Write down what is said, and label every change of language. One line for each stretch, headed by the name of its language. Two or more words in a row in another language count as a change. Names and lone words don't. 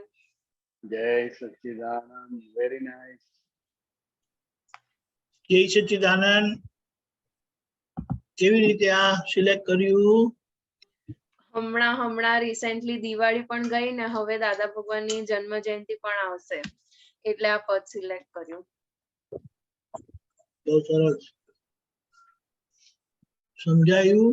Gujarati: જય સચ્ચિદાનંદ,
English: very nice.
Gujarati: જય સચ્ચિદાનંદ। કેવી રીતે આ સિલેક્ટ કર્યું? હમણાં રિસેન્ટલી દિવાળી પણ ગઈ ને, હવે દાદા ભગવાનની જન્મ જયંતિ પણ આવશે, એટલે આ પદ સિલેક્ટ કર્યું. બહુ સરસ સમજાયું.